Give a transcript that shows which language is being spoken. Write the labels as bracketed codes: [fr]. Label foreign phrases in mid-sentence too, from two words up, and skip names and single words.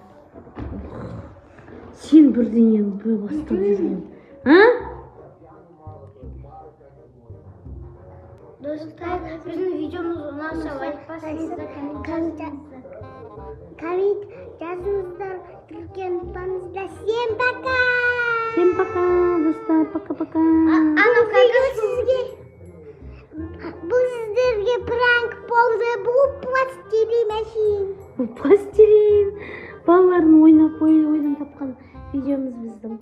[kk] Сен бірдеңені бастап жүрген. Достар, біздің видеомыз ұнаса лайк басыңыздар, коммент жазыңыздар, түрген ұтпаңыздар. [ru] Всем пока! Всем пока, [kk] достар, пока-пока. Бұл сіздерге пранк болды, бұл пластилин әшейін. Пластилин. Балалардың ойнап тапқан видеомыз біздің.